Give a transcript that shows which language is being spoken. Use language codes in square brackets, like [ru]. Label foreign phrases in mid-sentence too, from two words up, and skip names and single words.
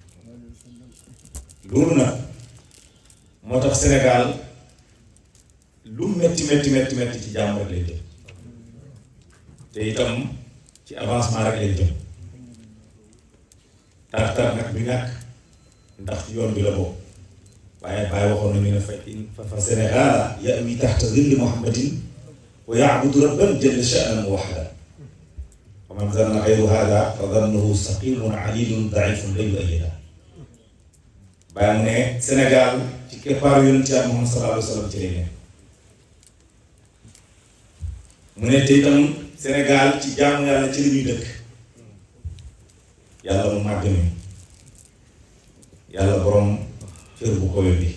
[wo] loolu nag moo tax Sénégal lu metti ci jàmm rek lay jëm te itam ci avancement rek lay jëm. tar nag bi ñàkk ndax ci yoon bi la bokk waaye Baye waxoon nañu ne [ar] ف Sénégal يأوي تحت ظل محمد ويعبد ربا جل شأنا وحده ومن ظن غير هذا فظنه سقيم عليل ضعيف لا يؤيد. [wo] Baye mu ne Sénégal ci keppaaru Yonent Yàlla Muhammad [ar] صلى الله عليه وسلم [wo] ci lay nekk. mu ne te itam Sénégal ci jaamu yàlla ci la ñuy dëkk yàlla mu màgg mi yàlla borom cër bu kowe bi.